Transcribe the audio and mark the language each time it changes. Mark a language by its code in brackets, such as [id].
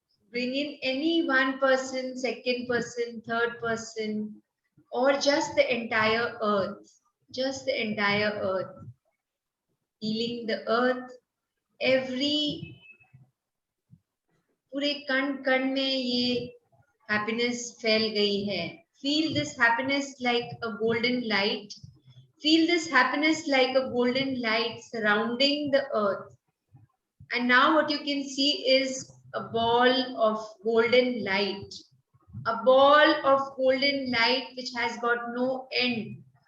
[en] Bring in any one person, second person, third person, or just the entire earth. Just the entire earth. Healing the earth. [hi] Every पूरे कण कण में ये happiness फैल गई है. [en] Feel this happiness like a golden light. Feel this happiness like a golden light surrounding the earth. And now what you can see is a ball of golden light. A ball of golden light which has got no end.